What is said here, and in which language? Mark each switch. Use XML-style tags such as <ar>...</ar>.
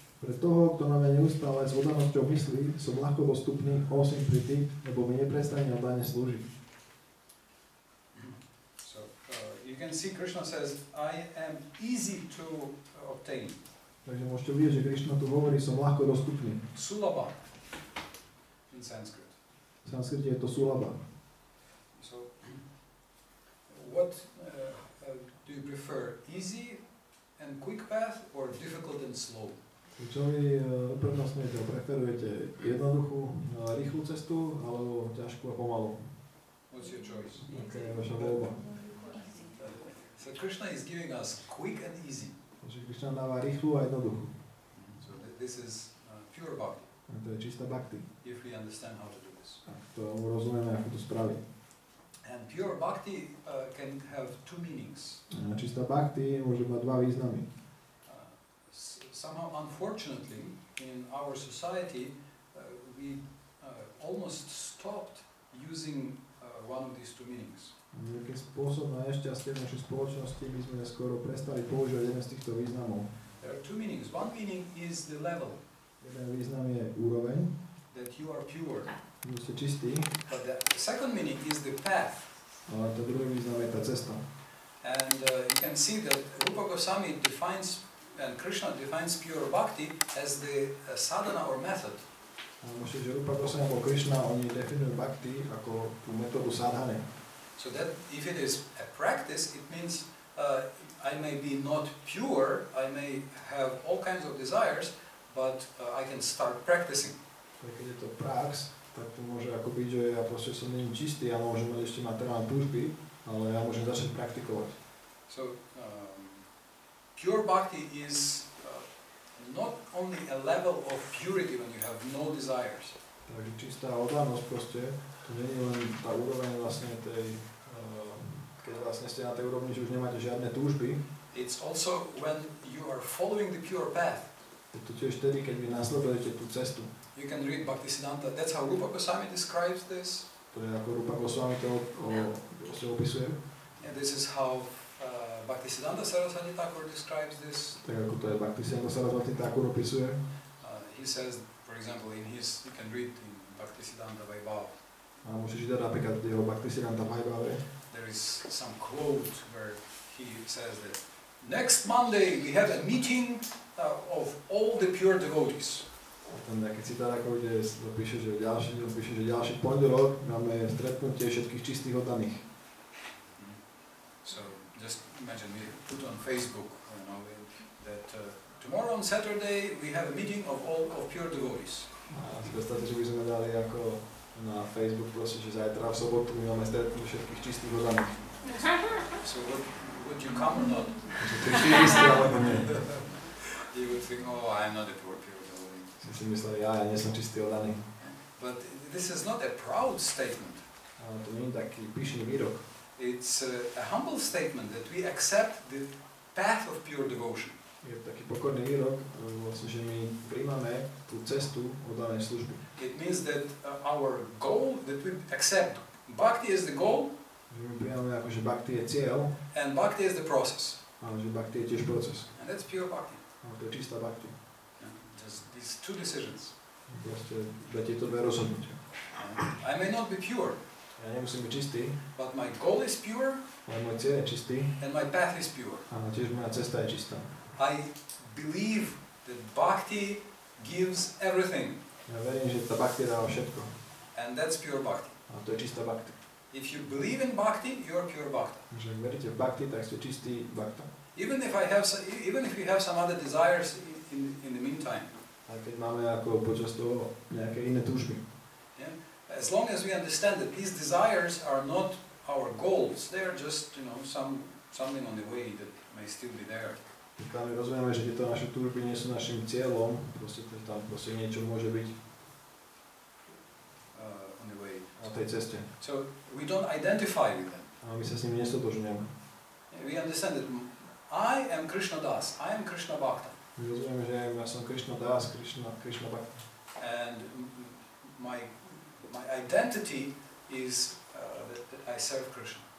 <sk>Pre toho, kto na mňa neustále s oddanosťou myslí, som ľahko dostupný, osím pri tým, lebo mi neprestane oddane slúžiť.</sk> <en>So you can see Krishna says, I am easy to obtain.</en> <sk>Takže môžete vidieť, že Krišna tu hovorí, som ľahko dostupný.</sk> <en>Sulabha in Sanskrit.</en> <sk>V sanskrite je to sulabha.</sk> <en>So what do you prefer? Easy and quick path or difficult and slow?</en> <sk>Čo vy uprednostňujete? Preferujete jednoduchú, rýchlu cestu alebo ťažkú a pomalú?</sk> <en>What's your choice?</en> <sk>Aká je vaša voľba?</sk> <en>So Krishna is giving us quick and easy.</en> <sk>Takže Krišna dáva rýchlu a jednoduchú.</sk> <en>So this is pure bhakti.</en> <sk>A to je čistá bhakti.</sk> <en>If we understand how to do this.</en> <sk>Ak to rozumieme, ako to spraviť.</sk> <en>And pure bhakti can have two meanings.</en> <sk>A čistá bhakti môže mať dva významy.</sk> <en>Somehow, unfortunately, in our society, we almost stopped using one of these two meanings.</en> <sk>Nejaký spôsob na nešťastie v našej spoločnosti by sme skoro prestali používať jeden z týchto významov.</sk> <en>There are two meanings. One meaning is the level.</en> <sk>Jeden význam je úroveň.</sk> <en>that you are pure.</en> <sk>Že ste čistí.</sk> <en>But the second meaning is the path.</en> <sk>Ale to druhý význam je tá cesta.</sk> <en>And you can see that Rupa Goswami defines, and Krishna defines pure bhakti as the sadhana or method.</en> <sk>A môžete, že Rupa Goswami alebo Krišna, oni definujú bhakti ako tú metódu sadhane.</sk> <en>So that if it is a practice, it means I may be not pure, I may have all kinds of desires, but I can start practicing.</en> <sk>Keď je to prax, tak to môže ako byť, že ja proste som není čistý a môžem mať ešte materiálne túžby, ale ja môžem začať praktikovať.</sk> <en>So pure bhakti is not only a level of purity when you have no desires.</en> <sk>Takže čistá oddanosť proste, to nie je len tá úroveň vlastne tej, keď vlastne ste na tej úrovni, že už nemáte žiadne túžby.</sk> <en>It's also when you are following the pure path.</en> <sk>Je to tiež vtedy, keď vy nasledujete tú cestu.</sk> <en>You can read Bhaktisiddhanta, that's how Rupa Goswami describes this.</en> <sk>To je ako Rupa Goswami to opisuje.</sk> <en>And this is how Bhaktisiddhanta Saraswati Thakur describes this.</en> <sk>Tak ako to je Bhaktisiddhanta Saraswati Thakur opisuje.</sk> <en>He says, for example, in his, you can read in Bhaktisiddhanta Vaibhava.</en> <sk>A môžeš čítať napríklad jeho Bhaktisiddhanta Vaibhave.</sk> <en>There is some quote where he says that next Monday we have a meeting of all the pure devotees.</en> <sk>A tam nejaký citát ako kde píše, že ďalší pondelok máme stretnutie všetkých čistých oddaných.</sk> <en>So just imagine we put on Facebook, you know, that tomorrow on Saturday we have a meeting of all of pure devotees.</en> <sk>A si predstavte, že by sme dali ako na Facebook proste, že zajtra v sobotu my máme stretnutie všetkých čistých oddaných.</sk> <en>So would you come or not? You would think, oh, I'm not a pure devotee.</en> <sk>Si mysleli, ja nie som čistý oddaný.</sk> <en>But this is not a proud statement.</en> <sk>Ale to nie je taký pyšný výrok.</sk> <en>It's a humble statement that we accept the path of pure devotion.</en> <sk>Je to taký pokorný výrok, vlastne, že my príjmame tú cestu oddanej služby.</sk> <en>It means that our goal, that we accept bhakti is the goal.</en> <sk>Že my príjmame ako, že bhakti je cieľ.</sk> <en>And bhakti is the process.</en> <sk>Ale že bhakti je tiež proces.</sk> <en>And that's pure bhakti.</en> <sk>Ale to je čistá bhakti.</sk> <en>Just these two decisions.</en> <sk>Proste tieto dve rozhodnutia.</sk> <en>I may not be pure.</en> <sk>Ja nemusím byť čistý.</sk> <en>But my goal is pure.</en> <sk>Ale môj cieľ je čistý.</sk> <en>And my path is pure.</en> <sk>Ale tiež moja cesta je čistá.</sk> <en>I believe that bhakti gives everything.</en> <sk>Ja verím, že tá bhakti dáva všetko.</sk> <en>And that's pure bhakti.</en> <sk>A to je čistá bhakti.</sk> <en>If you believe in bhakti, you are pure bhakta.</en> <sk>Že ak veríte v bhakti, tak ste čistý bhakta.</sk> <en>Even if we have some other desires in the meantime.</en> <sk>A keď máme ako počas toho nejaké iné túžby.</sk> <en>Yeah? As long as we understand that these desires are not our goals, they are just, you know, something on the way that may still be there.</en> <sk>Keď my rozumieme, že tieto naše túžby nie sú našim cieľom, proste tam proste niečo môže byť</sk> <en>on the way.</en> <sk>Na tej ceste.</sk> <en>So we don't identify with them.</en> <sk>A my sa s nimi nestotožňujeme.</sk> <en>We understand that I am Krishna Das, I am Krishna Bhakta.</en> <sk>My rozumieme, že ja som Krišna Das, Krišna Bhakta.</sk> <en>And my identity is that I serve Krishna.</en>